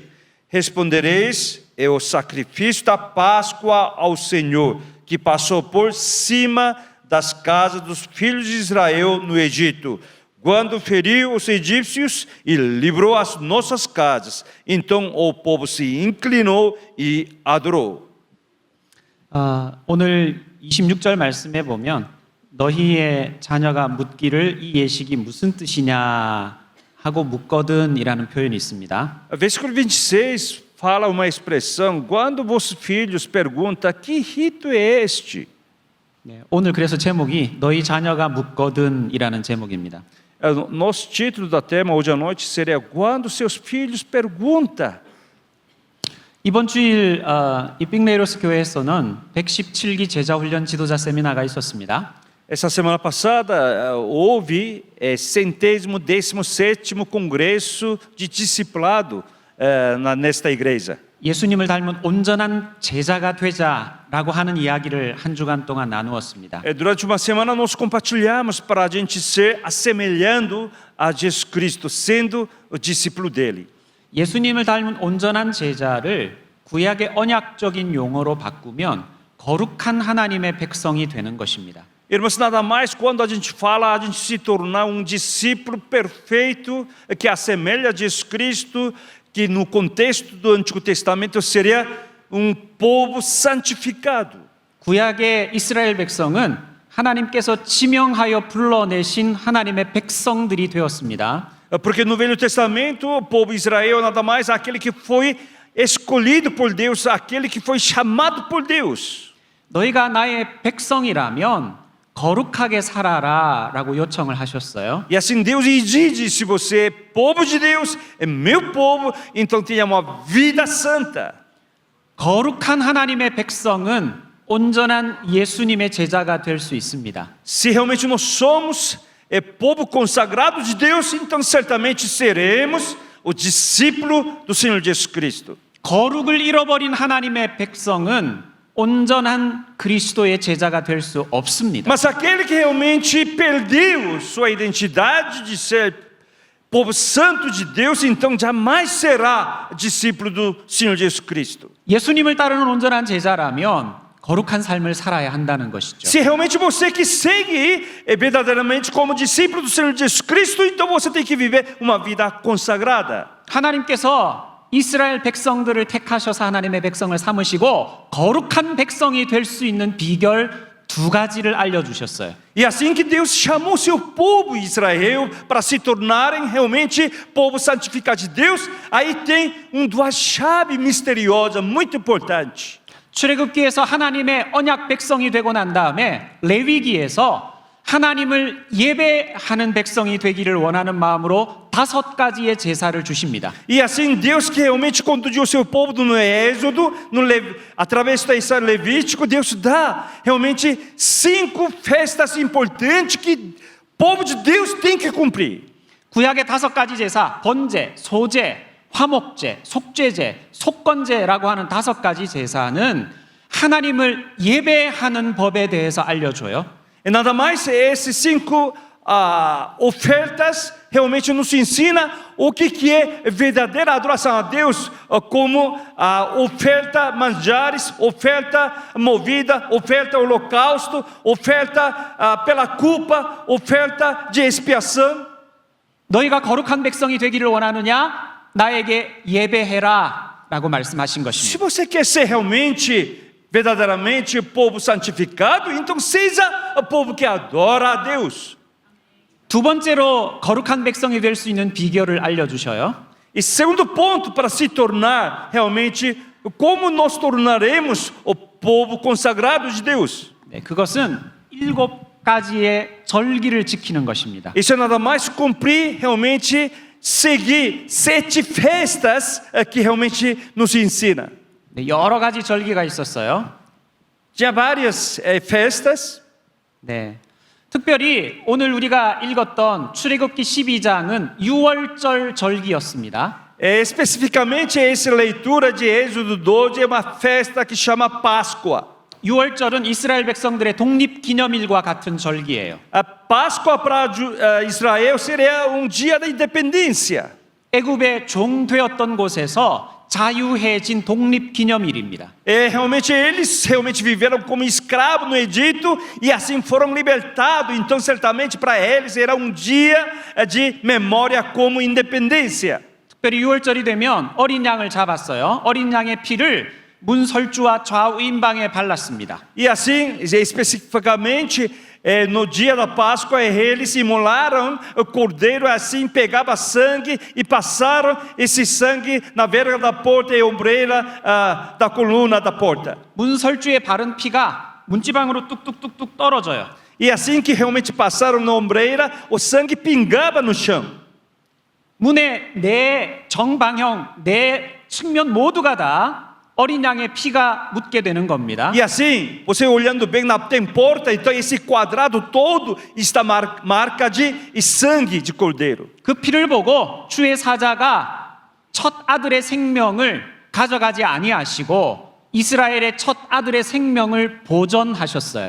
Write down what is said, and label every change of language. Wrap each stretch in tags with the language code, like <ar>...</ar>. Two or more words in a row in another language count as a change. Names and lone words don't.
<pt>Respondereis: é o sacrifício da Páscoa ao Senhor, que passou por cima das casas dos filhos de Israel no Egito, quando feriu os egípcios e livrou as nossas casas. Então o povo se inclinou e adorou.</pt> <ko>오늘 26절 말씀에 보면 너희의 자녀가 묻기를 이 예식이 무슨 뜻이냐 하고 묻거든이라는 표현이 있습니다.</ko> <pt>Versículo 26 fala uma expressão: quando vossos filhos perguntam: que rito é este?</pt> <ko>네, 오늘 그래서 제목이 너희 자녀가 묻거든이라는 제목입니다.</ko> <pt>Nosso título da tema hoje à noite seria: quando seus filhos perguntam.</pt> <ko>이번 주일 이 빅네이로스 교회에서는 117기 제자훈련 지도자 세미나가 있었습니다.</ko> <pt>Essa semana passada houve 117º congresso de discipulado nesta igreja.</pt> <ko>예수님을 닮은 온전한 제자가 되자라고 하는 이야기를 한 주간 동안 나누었습니다.</ko> <pt>Durante uma semana nós compartilhamos para a gente ser assemelhando a Jesus Cristo, sendo o discípulo dele.</pt> <ko>예수님을 닮은 온전한 제자를 구약의 언약적인 용어로 바꾸면 거룩한 하나님의 백성이 되는 것입니다.</ko> <pt>Irmãos, nada mais quando a gente fala a gente se tornar discípulo perfeito que assemelha a Jesus Cristo, que no contexto do Antigo Testamento seria povo santificado.</pt> <ko>구약의 이스라엘 백성은 하나님께서 지명하여 불러내신 하나님의 백성들이 되었습니다.</ko> <pt>Porque no Velho Testamento o povo Israel nada mais aquele que foi escolhido por Deus, aquele que foi chamado por Deus.</pt> <ko>너희가 나의 백성이라면 거룩하게 살아라라고 요청을 하셨어요.</ko> <pt>E assim Deus exige, se você é povo de Deus, é meu povo, então tenha uma vida santa.</pt> <ko>거룩한 하나님의 백성은 온전한 예수님의 제자가 될 수 있습니다.</ko> <pt>Se realmente nós somos povo consagrado de Deus, então certamente seremos o discípulo do Senhor Jesus Cristo.</pt> <ko>거룩을 잃어버린 하나님의 백성은 온전한 그리스도의 제자가 될 수 없습니다.</ko> <pt>Mas aquele que realmente perdeu sua identidade de ser povo santo de Deus, então jamais será discípulo do Senhor Jesus Cristo.</pt> <ko>예수님을 따르는 온전한 제자라면 거룩한 삶을 살아야 한다는 것이죠.</ko> <pt>Se realmente você que segue verdadeiramente como discípulo do Senhor Jesus Cristo, então você tem que viver uma vida consagrada.</pt> <ko>하나님께서 이스라엘 백성들을 택하셔서 하나님의 백성을 삼으시고 거룩한 백성이 될 수 있는 비결 두 가지를 알려주셨어요.</ko> <pt>E assim que Deus chamou seu povo Israel para se tornarem realmente povo santificado de Deus, aí tem duas chaves misteriosas muito importantes.</pt> <ko>출애굽기에서 하나님의 언약 백성이 되고 난 다음에 레위기에서 하나님을 예배하는 백성이 되기를 원하는 마음으로 5가지의 제사를 주십니다.</ko> <pt>E assim Deus que realmente conduziu o seu povo no Êxodo, através do Israel Levítico, Deus dá realmente 5 festas importantes que o povo de Deus tem que cumprir.</pt> <ko>구약의 5가지 제사, 번제, 소제, 화목제, 속죄제, 속건제라고 하는 5가지 제사는 하나님을 예배하는 법에 대해서 알려줘요.</ko> <pt>E nada mais, esses 5 ofertas realmente nos ensina o que é verdadeira adoração a Deus, como oferta manjares, oferta movida, oferta holocausto, oferta pela culpa, oferta de expiação.</pt> <ko>너희가 거룩한 백성이 되기를 원하느냐? 나에게 예배해라 라고 말씀하신</ko> <pt>Se</pt> <ko>것입니다.</ko> <pt>você quer ser realmente, verdadeiramente povo santificado, então seja o povo que adora a Deus.</pt> <ko>두 번째로 거룩한 백성이 될 수 있는 비결을 알려주셔요.</ko> <pt>E segundo ponto, para se tornar realmente, como nós tornaremos o povo consagrado de Deus?</pt> <ko>네, 그것은 7가지의 절기를 지키는 것입니다.</ko> <pt>Isso é nada mais cumprir realmente, seguir 7 festas que realmente nos ensina.</pt> <ko>네, 여러 가지 절기가 있었어요.</ko> <pt>Tinha várias festas.</pt> <ko>네, 특별히 오늘 우리가 읽었던 출애굽기 12장은 6월절 절기였습니다.</ko> <pt>Especificamente essa leitura de Êxodo 12 é uma festa que chama Páscoa.</pt> <ko>6월절은 이스라엘 백성들의 독립 기념일과 같은 절기예요.</ko> <pt>A Páscoa para Israel seria dia da independência.</pt> <ko>애굽의 종되었던 곳에서 자유해진 독립 기념일입니다.</ko> <pt>Realmente eles realmente viveram como escravos no Egito e assim foram libertados. Então certamente para eles era dia de memória como independência.</pt> <ko>특별히 6월절이 되면 어린 양을 잡았어요. 어린 양의 피를 문설주와 좌우임방에 발랐습니다.</ko> <pt>E assim, especificamente, no dia da Páscoa, eles imolaram o cordeiro, assim pegava sangue e passaram esse sangue na verga da porta e ombreira da coluna da porta.</pt> <ko>문설주에 바른 피가 문지방으로 뚝뚝뚝뚝 떨어져요.</ko> <pt>E assim que realmente passaram na ombreira, o sangue pingava no chão.</pt> <ko>문의 네 정방형, 네 측면 모두가 다 어린 양의 피가 묻게 되는 겁니다.</ko> <pt>E assim, você olhando bem, tem porta, então esse quadrado todo está marca de sangue de cordeiro.</pt> <ko>그 피를 보고 주의 사자가 첫 아들의 생명을 가져가지 아니하시고 이스라엘의 첫 아들의 생명을 보존하셨어요.</ko>